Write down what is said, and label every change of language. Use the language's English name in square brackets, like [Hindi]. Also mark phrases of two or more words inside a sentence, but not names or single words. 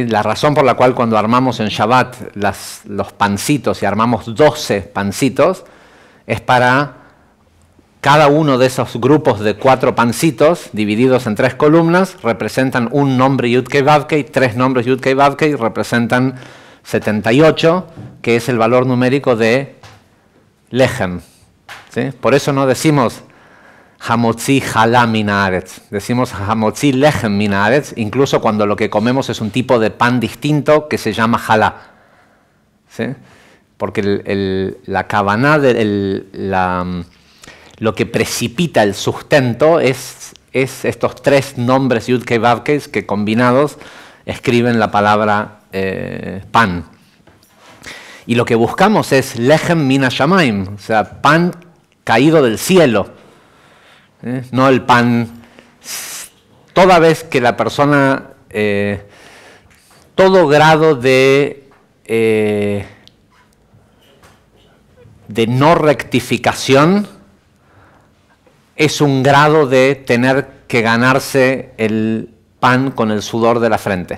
[Spanish] La razón por la cual cuando armamos en Shabbat los pancitos y armamos 12 pancitos es para cada uno de esos grupos de 4 pancitos divididos en 3 columnas representan un nombre [Hebrew] יוד-קי ואו-קי, [Spanish] 3 nombres [Hebrew] יוד-קי ואו-קי [Spanish] representan 78, que es el valor numérico de Lechem. ¿Sí? Por eso no decimos [Hebrew] המוציא חלה מן הארץ, [Spanish] decimos [Hebrew] המוציא לחם מן הארץ, [Spanish] incluso cuando lo que comemos es un tipo de pan distinto que se llama Jalá. ¿Sí? Porque la kavaná, lo que precipita el sustento es estos 3 nombres [Hebrew] יוד-קי ואו-קי [Spanish] que combinados escriben la palabra pan. Y lo que buscamos es [Hebrew] לחם מן השמים, [Spanish] o sea, pan caído del cielo. No el pan. Toda vez que la persona, todo grado de no rectificación es un grado de tener que ganarse el pan con el sudor de la frente.